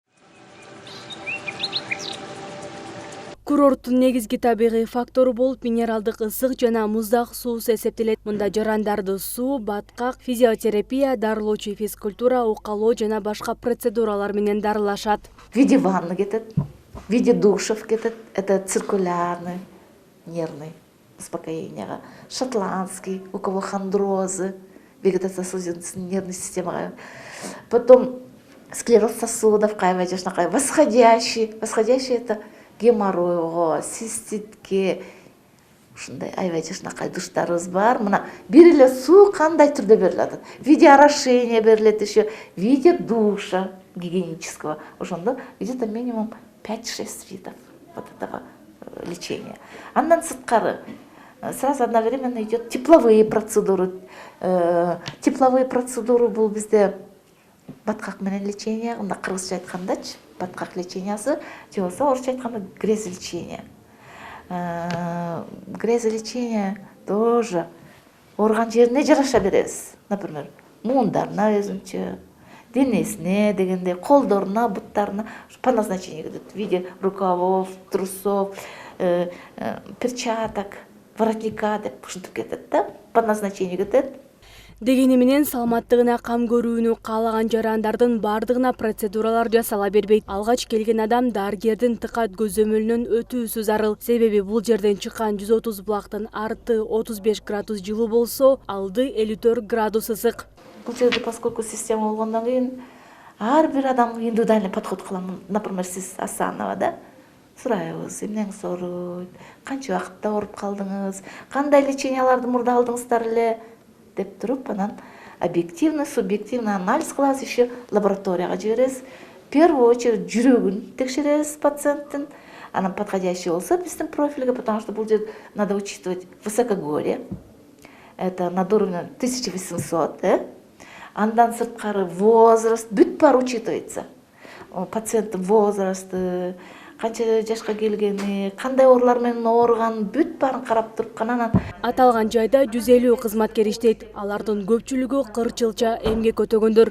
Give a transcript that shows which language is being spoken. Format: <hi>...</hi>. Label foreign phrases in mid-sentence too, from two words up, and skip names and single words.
<ky>Курорттун негизги табигый фактору болуп минералдык ысык жана муздак суусу эсептелет. Мында жарандарды суу, баткак, физиотерапия, дарылоочу физкультура, укалоо жана башка процедуралар менен дарылашат.</ky> <ru>В виде ванны кетет, в виде душев кетет. Это циркулярный, нервный успокоение. Шотландский, у кого хондрозы, вегетативно нервной системы. Потом склероз сосудов, восходящий. Восходящий это</ru> <ky>геморройго, циститке, ушундай аябай душтарыбыз бар. Мына бир эле суу кандай түрдө берилет?</ky> <ru>В виде орошения берилет еще, в виде душа гигиенического. Ошондо где-то минимум 5-6 видов вот этого лечения.</ru> <ky>Андан сырткары</ky> <ru>сразу одновременно идет тепловые процедуры.</ru> <ky>Тепловые процедуры бул бизде баткак менен лечение, мына кыргызча айткандачы, баткак лечениясы, же болбосо орусча айтканда грезолечение.</ky> <ru>Грезолечение тоже</ru> <ky>орган жерине жараша беребиз. Например, муундарына өзүнчө, денесине дегенде, колдоруна, буттарына</ky> <ru>по назначению</ru> <ky>кетет.</ky> <ru>В виде рукавов, трусов, перчаток, воротника</ru> <ky>деп ушинтип кетет да,</ky> <ru>по назначению кетет.</ru> <ky>Дегени менен саламаттыгына кам көрүүнү каалаган жарандардын бардыгына процедуралар жасала бербейт. Алгач келген адам дарыгердин тыкат көзөмөлүнөн өтүүсү зарыл. Себеби бул жерден чыккан 130 булактын арты 35 градус жылуу болсо, алды 54 градус ысык. Бул жерде поскольку система болгондон кийин ар бир адамга</ky> <ru>индивидуальный подход</ru> <ky>кыламын. Например, сиз Асанова да сурайбыз, эмнеңиз ооруйт, канча убакытта ооруп калдыңыз, кандай леченияларды мурда алдыңыздар эле деп туруп, анан</ky> <ru>объективный, субъективный анализ</ru> <ky>кылабыз, еще лабораторияга жиберебиз.</ky> <ru>В первую очередь</ru> <ky>жүрөгүн текшеребиз пациенттин, анан подходящий болсо биздин профилге,</ky> <ru>потому что</ru> <ky>бул жер</ky> <ru>надо учитывать высокогорье. Это над уровнем 1800,</ru> <ky>Андан сырткары возраст, бүт баары учитывается. Пациенттин возрасты, канча жашка келгени, кандай оорулар менен ооруган, бүт баарын карап туруп анан Аталган жайда 150 кызматкер иштейт. Алардын көпчүлүгү 40 жылча эмгек өтөгөндөр.</ky>